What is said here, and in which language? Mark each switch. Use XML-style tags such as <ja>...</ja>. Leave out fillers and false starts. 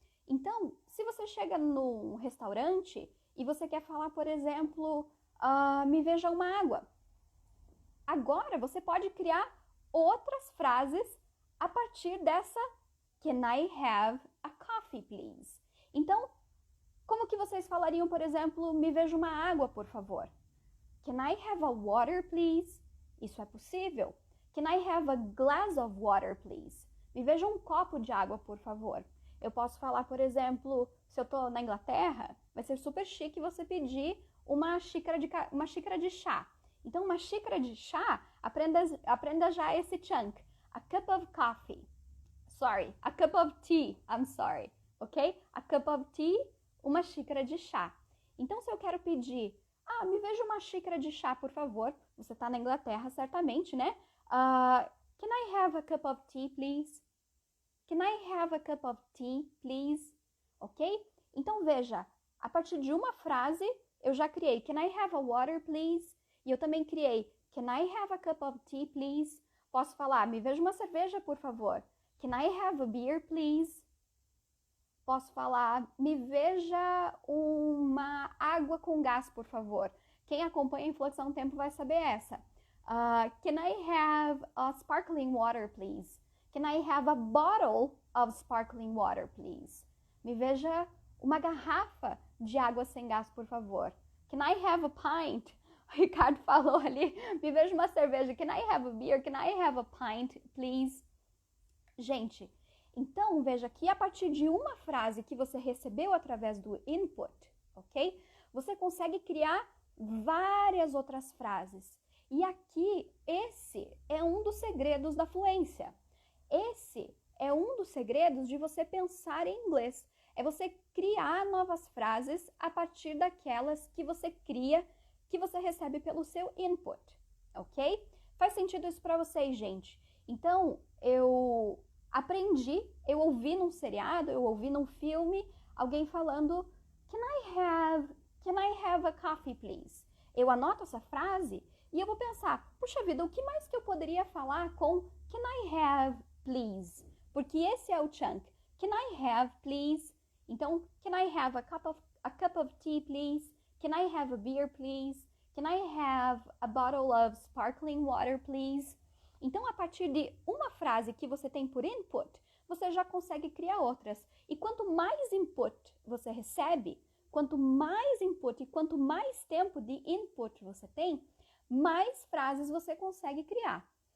<pt>Então, se você chega num restaurante e você quer falar, por exemplo, me veja uma água. Agora, você pode criar outras frases a partir dessa</pt> <en>can I have a coffee, please?</en> <pt>Então, como que vocês falariam, por exemplo, me veja uma água, por favor?</pt> <en>Can I have a water, please? Isso é possível. Can I have a glass of water, please?</en> <pt>Me veja um copo de água, por favor. Eu posso falar, por exemplo, se eu estou na Inglaterra, vai ser super chique você pedir uma xícara de chá. Então, uma xícara de chá, aprenda já esse chunk.</pt> <en>A cup of coffee. Sorry, a cup of tea. I'm sorry, ok? A cup of tea,</en> <pt>uma xícara de chá. Então, se eu quero pedir, me veja uma xícara de chá, por favor. Você está na Inglaterra, certamente, né?</pt> <en>Can I have a cup of tea, please? Can I have a cup of tea, please? Ok?</en> <pt>Então, veja, a partir de uma frase, eu já criei</pt> <en>Can I have a water, please?</en> <pt>E eu também criei</pt> <en>Can I have a cup of tea, please?</en> <pt>Posso falar, me veja uma cerveja, por favor.</pt> <en>Can I have a beer, please?</en> <pt>Posso falar, me veja uma água com gás, por favor. Quem acompanha a Influx há um tempo vai saber essa.</pt> <en>Can I have a sparkling water, please? Can I have a bottle of sparkling water, please?</en> <pt>Me veja uma garrafa de água sem gás, por favor.</pt> <en>Can I have a pint?</en> <pt>O Ricardo falou ali, me veja uma cerveja.</pt> <en>Can I have a beer? Can I have a pint, please?</en> <pt>Gente, então veja que a partir de uma frase que você recebeu através do input, ok? Você consegue criar várias outras frases. E aqui, esse é um dos segredos da fluência. Esse é um dos segredos de você pensar em inglês. É você criar novas frases a partir daquelas que você cria, que você recebe pelo seu input, ok? Faz sentido isso para vocês, gente? Então, eu aprendi, eu ouvi num seriado, eu ouvi num filme, alguém falando</pt> <en>Can I have a coffee, please?</en> <pt>Eu anoto essa frase e eu vou pensar, puxa vida, o que mais que eu poderia falar com</pt> <en>Can I have, please?</en> <pt>Porque esse é o chunk.</pt> <en>Can I have, please? Então, can I have a cup of tea, please? Can I have a beer, please? Can I have a bottle of sparkling water, please?</en> <pt>Então, a partir de uma frase que você tem por input, você já consegue criar outras. E quanto mais input você recebe, quanto mais input e quanto mais tempo de input você tem, mais frases você consegue criar.</pt>